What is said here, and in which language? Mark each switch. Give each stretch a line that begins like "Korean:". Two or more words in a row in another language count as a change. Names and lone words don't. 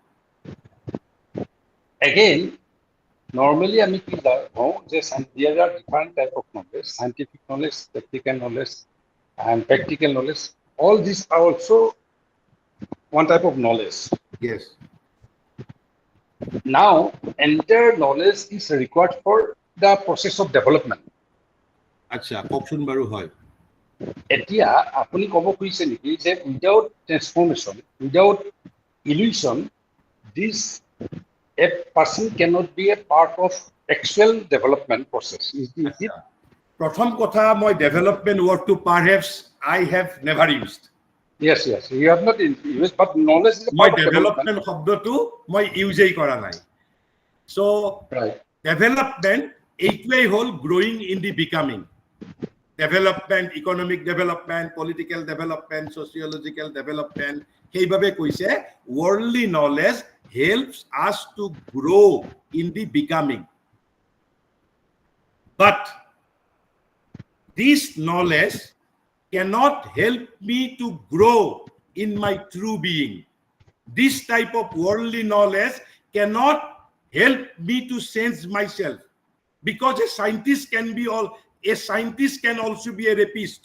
English: Again, normally I mean there are different type of knowledge: scientific knowledge, technical knowledge, and practical knowledge. All these are also one type of knowledge. Yes. Now, entire knowledge is required for the process of development.
Assamese: আচ্ছা, কওকচোন বাৰু। হয়, এতিয়া আপুনি ক'ব খুজিছে নেকি যে
English: without transformation, without illusion, this a person cannot be a part of actual development process? Is it?
Assamese: প্ৰথম কথা, মই
English: development word
Assamese: পাৰহেপছ
English: I have never used. Yes, you have not used, but knowledge is a
Assamese: মই
English: part of
Assamese: ডেভেলপমেণ্ট
English: development.
Assamese: শব্দটো মই ইউজেই কৰা নাই। So
English: Right. ডেভেলপমেণ্ট
Assamese: এইটোৱেই হ'ল
English: growing in the becoming. development, economic development, political development, sociological development,
Assamese: সেইবাবে কৈছে
English: worldly knowledge helps us to grow in the becoming. But this knowledge cannot help me to grow in my true being. This type of worldly knowledge cannot help me to change myself, because a scientist can also be a rapist.